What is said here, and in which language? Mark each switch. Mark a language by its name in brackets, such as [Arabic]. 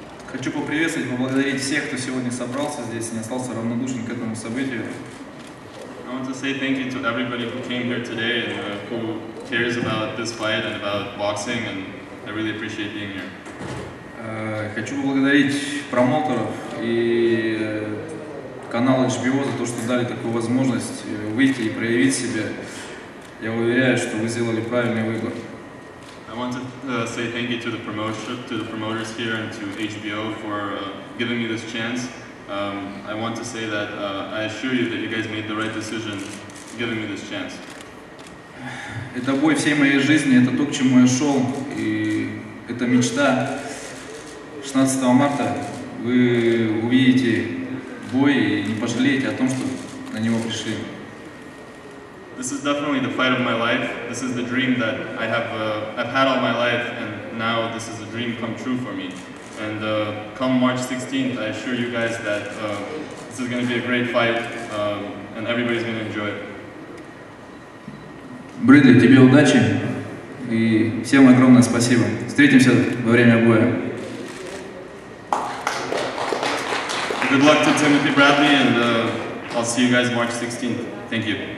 [Russian] Хочу поприветствовать, поблагодарить всех, кто сегодня собрался здесь и не остался равнодушен к этому событию. [English] I want to say thank you to everybody who came here today and who cares about this fight and about boxing, and I really appreciate being here. [Russian] Хочу поблагодарить промоутеров и канал HBO за то, что дали такую возможность выйти и проявить себя. Я уверяю, что вы сделали правильный выбор. [English] I want to say thank you to the promoters here and to HBO for giving me this chance. I want to say that I assure you that you guys made the right decision giving me this chance. [Russian] Это бой всей моей жизни, это то, к чему я шел, и это мечта. 16 марта вы увидите бой и не пожалеете о том, что на него пришли. [English] This is definitely the fight of my life. This is the dream that I've had all my life, and now this is a dream come true for me. And come March 16th, I assure you guys that this is going to be a great fight, and everybody's going to enjoy it. [Russian] Брэдли, тебе удачи и всем огромное спасибо. Встретимся во время боя. [English] Good luck to Timothy Bradley, and I'll see you guys March 16th. Thank you.